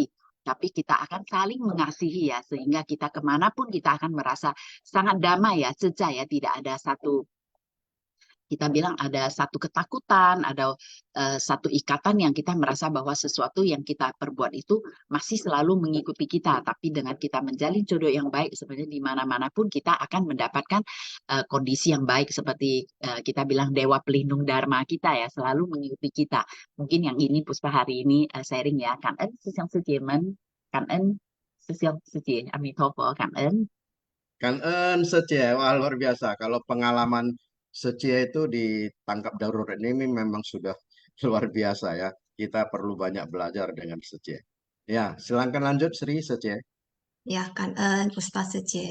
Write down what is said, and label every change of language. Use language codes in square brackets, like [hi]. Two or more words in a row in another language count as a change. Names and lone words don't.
[id] Tapi kita akan saling mengasihi ya, sehingga kita kemanapun kita akan merasa sangat damai ya, seja ya, tidak ada satu, kita bilang ada satu ketakutan, ada satu ikatan yang kita merasa bahwa sesuatu yang kita perbuat itu masih selalu mengikuti kita. Tapi dengan kita menjalin jodoh yang baik, sebenarnya di mana-mana pun kita akan mendapatkan kondisi yang baik seperti kita bilang dewa pelindung dharma kita ya, selalu mengikuti kita. Mungkin yang ini Puspa hari ini sharing ya. [vi] Cảm ơn sư Sư chị Minh, cảm ơn sư chị Amitabha, cảm ơn. [id] Kan Secia, wah luar biasa. Kalau pengalaman Secia itu ditangkap darurat ini memang sudah luar biasa ya. Kita perlu banyak belajar dengan Secia. Ya, silakan lanjut Sri Secia. Ya, kan Puspa Sece.